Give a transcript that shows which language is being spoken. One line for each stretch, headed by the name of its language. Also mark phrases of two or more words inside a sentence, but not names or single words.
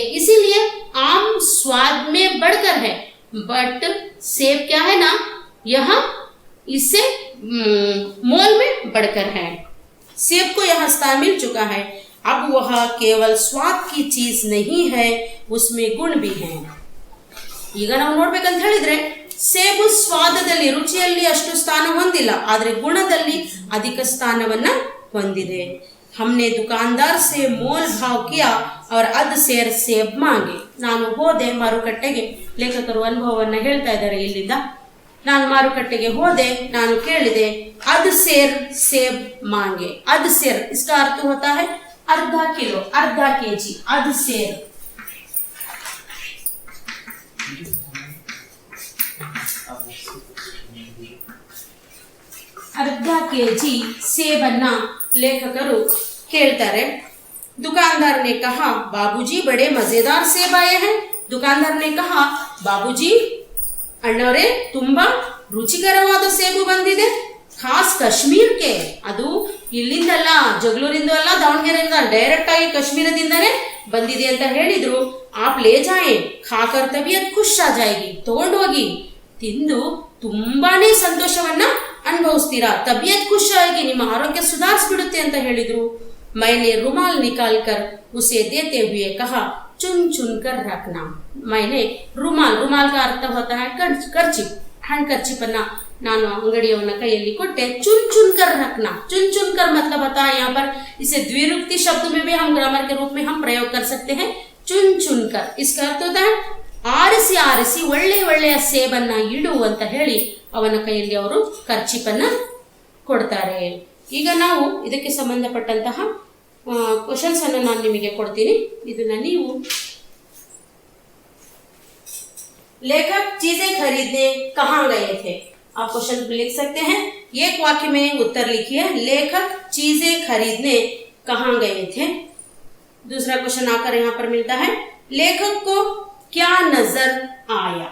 Hindi: इसीलिए आम स्वाद में बढ़कर है, बट सेब क्या है ना, यहाँ इससे मोल में बढ़कर है. सेब को यहाँ स्थान मिल चुका है. अब वह केवल स्वाद की चीज नहीं है, उसमें गुण भी है.
Kannada: ಈಗ ನಾವು ನೋಡ್ಬೇಕಂತ ಹೇಳಿದ್ರೆ ಸೇಬು ಸ್ವಾದದಲ್ಲಿ, ರುಚಿಯಲ್ಲಿ ಅಷ್ಟು ಸ್ಥಾನ ಹೊಂದಿಲ್ಲ, ಆದ್ರೆ ಗುಣದಲ್ಲಿ ಅಧಿಕ ಸ್ಥಾನವನ್ನ ಹೊಂದಿದೆ.
Hindi: हमने दुकानदार से मोल भाव किया और अध सेर सेब मांगे.
Kannada: ನಾನು ಹೋದೆ ಮಾರುಕಟ್ಟೆಗೆ, ಲೇಖಕರು ಅನುಭವವನ್ನ ಹೇಳ್ತಾ ಇದ್ದಾರೆ ಇಲ್ಲಿಂದ. ನಾನು ಮಾರುಕಟ್ಟೆಗೆ ಹೋದೆ, ನಾನು ಕೇಳಿದೆ,
Hindi: अध सेर सेब मांगे. अध सेर इसका अर्थ होता है आधा किलो, आधा केजी. अध सेर
Kannada: ಅರ್ಧ ಕೆಜಿ सेबನ್ನ ಲೇಖಕರು ಕೇಳ್ತಾರೆ.
Hindi: दुकानदार ने कहा, बाबूजी बड़े मजेदार सेब आए हैं. दुकानदार ने कहा, बाबूजी
Kannada: ಅಣ್ಣವರೇ ತುಂಬಾ ರುಚಿಕರವಾದ ಸೇಬು ಬಂದಿದೆ.
Hindi: खास कश्मीर के,
Kannada: ಅದು ಇಲ್ಲಿಂದಲ್ಲ, ಜಗಳೂರಿಂದ ಅಲ್ಲ, ದಾವಣಗೆರೆಯಿಂದ ಡೈರೆಕ್ಟ್ ಆಗಿ ಕಾಶ್ಮೀರದಿಂದನೇ ಬಂದಿದೆ ಅಂತ ಹೇಳಿದ್ರು.
Hindi: आप ले जाये, खाकर तबियत खुश आ जायेगी.
Kannada: ತಗೊಂಡು ಹೋಗಿ ತಿಂದು ತುಂಬಾನೇ ಸಂತೋಷವನ್ನ ಅನುಭವಿಸ್ತೀರಾ,
Hindi: तबियत खुश
Kannada: ಆಗಿ, ನಿಮ್ಮ ಆರೋಗ್ಯ ಸುಧಾರಿಸ್ಬಿಡುತ್ತೆ ಅಂತ ಹೇಳಿದ್ರು.
Hindi: मैंने रुमाल निकाल कर उसे देते हुए कहा, चुन चुन कर रखना. मैंने रुमाल का अर्थ होता है कर्चिप,
English: hand kerchief
Kannada: ಅನ್ನ ನಾನು ಅಂಗಡಿಯವನ ಕೈಯಲ್ಲಿ ಕೊಟ್ಟೆ.
Hindi: चुन चुन कर रखना, चुन चुन कर मतलब होता है यहाँ पर, इसे द्विरुक्ति शब्द में भी हम ग्रामर के रूप में हम प्रयोग कर सकते हैं. चुन चुन कर इसका अर्थ होता है
Kannada: ಆರಿಸಿ ಒಳ್ಳೆ ಒಳ್ಳೆಯ ಸೇಬನ್ನ ಇಡು ಅಂತ ಹೇಳಿ ಅವನ ಕೈಯಲ್ಲಿ ಅವರು ಕರ್ಚಿಪನ್ನ ಕೊಡ್ತಾರೆ. ಈಗ ನಾವು ಇದಕ್ಕೆ ಸಂಬಂಧಪಟ್ಟಂತಹ ಕ್ವಶನ್ಸ್ ಅನ್ನು ನಾನು ನಿಮಗೆ ಕೊಡ್ತೀನಿ. ಇದನ್ನ ನೀವು
Hindi: लेखक चीजें खरीदने कहाँ गए थे, आप क्वेश्चन लिख सकते हैं. एक वाक्य में उत्तर लिखिए, लेखक चीजें खरीदने कहाँ गए थे. दूसरा क्वेश्चन आकर यहाँ पर मिलता है, लेखक को क्या नजर आया.